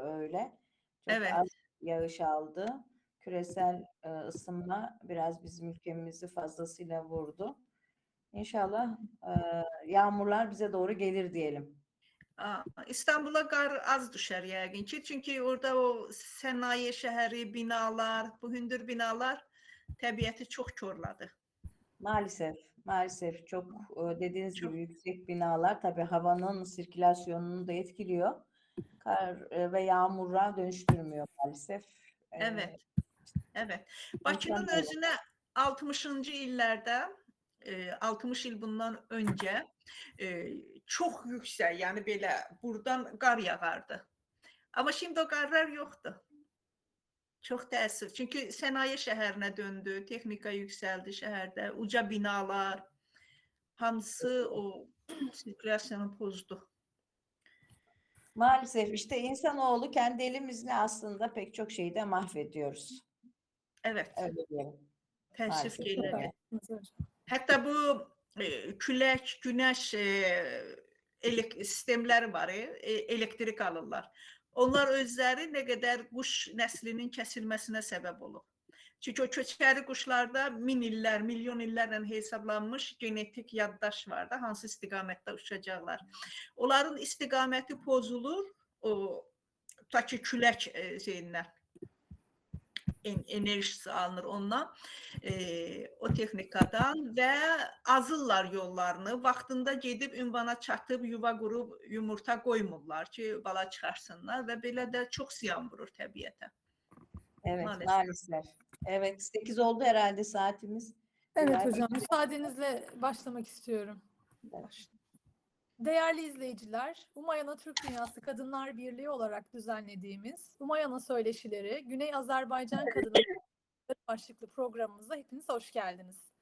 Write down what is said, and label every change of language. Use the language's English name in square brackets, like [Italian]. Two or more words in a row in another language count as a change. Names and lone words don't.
[Turkish] öyle. Çok Evet. az yağış aldı. Küresel ısınma biraz bizim ülkemizi fazlasıyla vurdu. İnşallah yağmurlar bize doğru gelir diyelim. [Azerbaijani] İstanbul'a qar az düşər yəqin ki, çünki orada o sənaye şəhəri, binalar, bu hündür binalar təbiəti çox korladı. [Turkish] Maalesef çok dediğiniz [Azerbaijani] Çox. [Turkish] gibi yüksek binalar tabii havanın sirkülasyonunu da etkiliyor. Kar ve yağmura dönüştürmüyor maalesef. Evet. Evet. [Azerbaijani] Bakının [Turkish] İnsanoğlu. [Azerbaijani] özünə 60-cı illərdə 60 il bundan öncə çox yüksək, yəni belə burdan qar yağardı. Amma şimdi o qarlar yoxdur. Çox təəssüf. Çünki sənaye şəhərinə döndü, texnika yüksəldi şəhərdə, uca binalar, hamısı o sirkülasyonu pozdu. [Turkish] Maalesef işte insanoğlu kendi elimizle aslında pek çok şeyi de mahvediyoruz. Evet, Öyle diyelim. [Azerbaijani] təəssüf ki, [Turkish] Maalesef [Azerbaijani] elədir. [Turkish] öyle. [Azerbaijani] Hətta bu külək, günəş sistemləri var, elektrik alırlar. Onlar özləri nə qədər quş nəslinin kəsilməsinə səbəb olub. Çünki o köçəri quşlarda min illər, milyon illərlə hesablanmış genetik yaddaş var da, hansı istiqamətdə uçacaqlar. Onların istiqaməti pozulur, o ta ki külək şeyindən enerjisi alınır ondan, o texnikadan və azırlar yollarını. Vaxtında gedib ünvana çatıb, yuva qurub, yumurta qoymurlar ki, bala çıxarsınlar və belə də çox ziyan vurur təbiətə. [Turkish] Evet, Maalesef. maalesef. Evet, 8 oldu herhalde saatimiz. Evet hocam, müsaadenizle başlamak istiyorum. Evet. Değerli izleyiciler, Umayana Türk Dünyası Kadınlar Birliği olarak düzenlediğimiz Umayana Söyleşileri Güney Azerbaycan Kadınları başlıklı programımıza hepiniz hoş geldiniz.